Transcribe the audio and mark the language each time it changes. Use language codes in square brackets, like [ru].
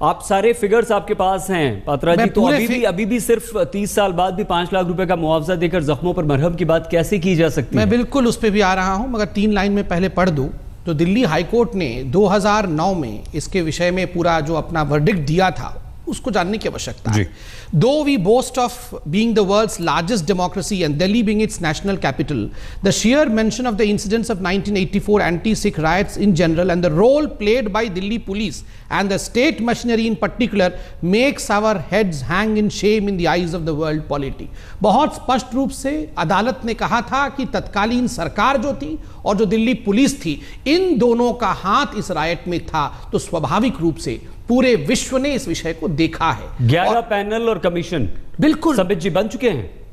[hi] आप सारे फिगर्स आपके पास हैं पात्रा जी। तो अभी भी सिर्फ 30 साल बाद भी 5 लाख रुपए का मुआवजा देकर जख्मों पर मरहम की बात कैसे की जा सकती है? मैं बिल्कुल उस पर भी आ रहा हूं, मगर 3 लाइन में पहले पढ़ दूं। तो दिल्ली हाईकोर्ट ने 2009 में इसके विषय में पूरा जो अपना वर्डिक्ट दिया था, उसको जानने की आवश्यकता है। [en] Though we boast of being the world's largest democracy and Delhi being its national capital, the sheer mention of the incidents of 1984 anti-Sikh riots in general and the role played by Delhi police and the state machinery in particular makes our heads hang in shame in the eyes of the world polity। [hi] बहुत स्पष्ट रूप से अदालत ने कहा था कि तत्कालीन सरकार जो थी और जो दिल्ली पुलिस थी, इन दोनों का हाथ इस रायट में था। तो स्वाभाविक रूप से पूरे विश्व ने इस विषय को देखा है। 11 पैनल और कमीशन बिल्कुल संबित जी बन चुके हैं।